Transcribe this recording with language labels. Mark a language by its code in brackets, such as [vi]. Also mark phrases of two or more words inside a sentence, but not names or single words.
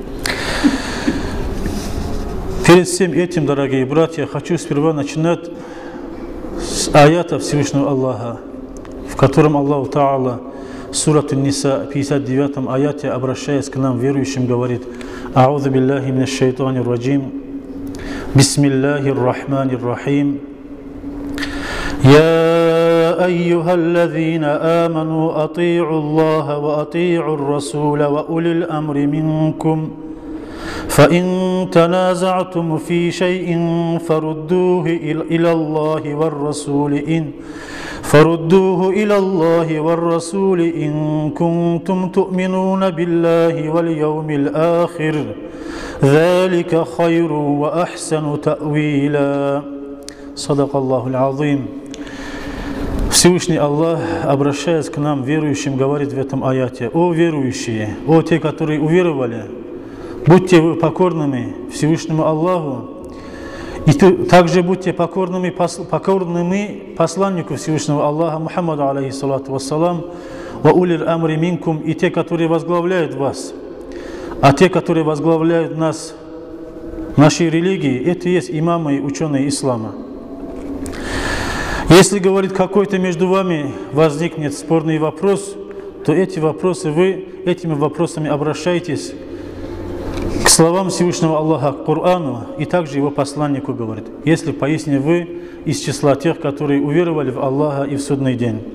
[ru] Перед всем этим, дорогие братья, хочу сперва начинать с аята Всевышнего Аллаха, в котором Аллах Та'ала, Сурат Ан-Ниса, 59 аяте, обращаясь к нам, верующим, говорит: [ar] «أعوذ بالله من الشيطان الرجيم، بسم الله الرحمن الرحيم, يا أيها الذين آمنوا أطيعوا الله وأطيعوا الرسول وأولي الأمر منكم, فإن تنازعتم في شيء فردوه إلى الله والرسول إن كنتم تؤمنون بالله واليوم الآخر ذلك خير وأحسن تأويلا صدق الله العظيم». [ru] Всевышний Аллах, обращаясь к нам, верующим, говорит в этом аяте: «О верующие, о те, которые уверовали, будьте вы покорными Всевышнему Аллаху, и также будьте покорными посланнику Всевышнего Аллаха Мухаммаду, [ar] عليه الصلاة والسلام, وأولي الأمر منكم, [ru] и те, которые возглавляют вас. А те, которые возглавляют нас, нашей религии, это и есть имамы и ученые ислама. Если, говорит, какой-то между вами возникнет спорный вопрос, то эти вопросы вы этими вопросами обращайтесь к словам Всевышнего Аллаха, к Корану, и также его посланнику, говорит, если поистине вы из числа тех, которые уверовали в Аллаха и в судный день.